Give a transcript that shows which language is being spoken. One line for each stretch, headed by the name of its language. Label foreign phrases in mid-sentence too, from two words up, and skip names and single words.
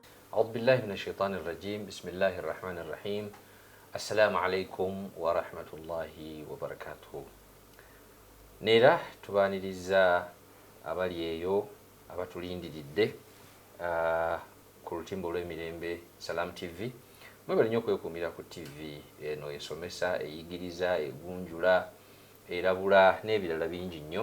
Arabic: أعوذ بالله من الشيطان الرجيم بسم الله الرحمن الرحيم السلام عليكم ورحمة الله وبركاته.
Ganda: Neera tubaaniriza abali eyo abatulindiridde ku lutimba olw'emirembe Salam TV. Mwebale nnyo okwekuumira ku TV eno esomesa, eyigiriza, egunjula, erabula n'ebirala bingi nnyo.